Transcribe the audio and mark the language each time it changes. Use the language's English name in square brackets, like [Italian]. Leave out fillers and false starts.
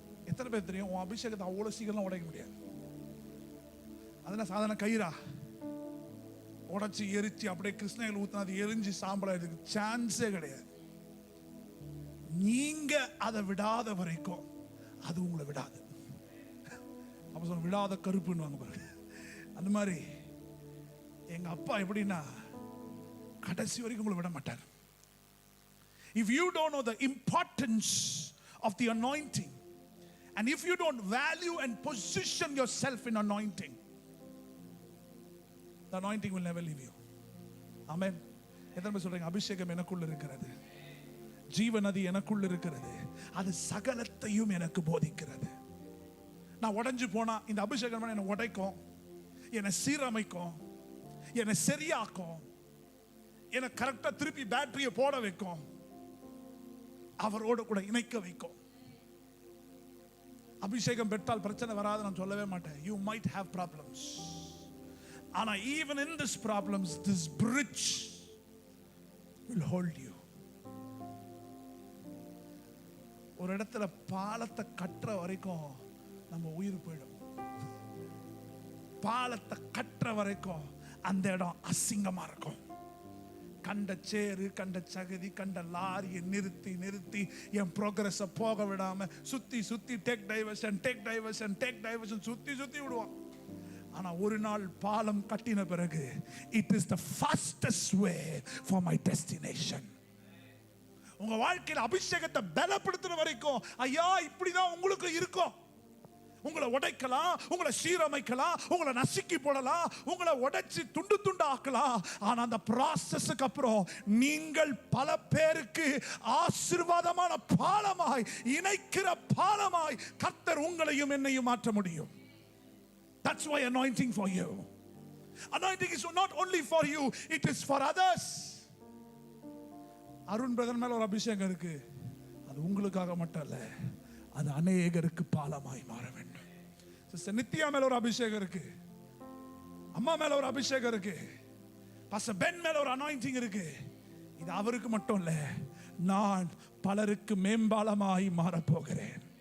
[Tamil] எத்தனை பேர் தெரியும் உன் அபிஷேகத்தை அவ்வளவு சீக்கிரம் உடைக்க முடியாது? அதெல்லாம் சாதாரண கயிறா உடைச்சு எரிச்சு அப்படியே கிருஷ்ணகிரி ஊத்தினா அது எரிஞ்சு சாம்பலா இருக்கு, சான்ஸே கிடையாது. நீங்க அதை விடாத வரைக்கும் அது உங்களை விடாது. அப்ப சொல்ல விடாத கருப்புன்னு வாங்க பாருங்க. அந்த மாதிரி எங்க அப்பா எப்படின்னா கடைசி வரைக்கும் உங்களை விட மாட்டார். [English] If you don't know the importance of the anointing, and if you don't value and position yourself in anointing, the anointing will never leave you. Amen. [Tamil] எத்தனை பேர் சொல்றீங்க அபிஷேகம் எனக்குள்ள இருக்கிறது, ஜீவநதி எனக்குள்ள இருக்கிறது, அது சகலத்தையும் எனக்கு போதிக்கிறது. நான் உடைஞ்சு போனா இந்த அபிஷேகம் என்னை உடைக்கும், என்னை சீரமைக்கும், என்னை சரியாக்கும், என்னை கரெக்டா திருப்பி பேட்டரியை போட வைக்கும், அவரோட கூட இணைக்க வைக்கும். அபிஷேகம் பெற்றால் பிரச்சனை வராது நான் சொல்லவே மாட்டேன். [English] You might have problems, ஆனா even in this problems this bridge will hold you. [Tamil] ஒரு இடத்துல பாலத்தை கட்டுற வரைக்கும் நம்ம உயிர் போயிடும். பாலத்தை கட்டுற வரைக்கும் அந்த இடம் அசிங்கமா இருக்கும். கண்ட சேரு, கண்ட சகதி, கண்ட லாரியை நிறுத்தி நிறுத்தி என் ப்ரோக்ரஸை போக விடாம சுத்தி சுத்தி டேக் டைவர்ஷன் சுத்தி சுத்தி விடுவான். ஆனா ஒரு நாள் பாலம் கட்டின பிறகு [English] It is the fastest way for my destination. [Tamil] உங்க வாழ்க்கையில் அபிஷேகத்தை பலப்படுத்துற வரைக்கும் ஐயா இப்படிதான் உங்களுக்கு இருக்கும். உங்களை உடைக்கலாம், உங்களை சீரமைக்கலாம், உங்களை நசுக்கி போடலாம், உங்களை உடைச்சு துண்டு துண்டு ஆக்கலாம். ஆனா அந்த ப்ராசஸ்க்கு அப்புறம் நீங்கள் பல பேருக்கு ஆசீர்வாதமான பாலமாய், இணைக்கிற பாலமாய் கர்த்தர் உங்களையும் என்னையும் மாற்ற முடியும். [English] That's why anointing for you. Anointing is not only for you, it is for others. [Tamil] Arun brother மேல ஒரு அபிஷேகம் இருக்கு, அது உங்களுக்காக மட்டும் இல்ல, அது அநேகருக்கு பாலமாய் மாற வேண்டும். சிஸ்டர் நித்யா மேல ஒரு அபிஷேகம் இருக்கு, அம்மா மேல ஒரு அபிஷேகம் இருக்கு, பாஸ்டர் பென் மேல ஒரு அனாயிண்டிங் இருக்கு. இது அவருக்கு மட்டும் இல்ல, நான் பலருக்கு மேம்பாலமாய் மாற போகிறேன்.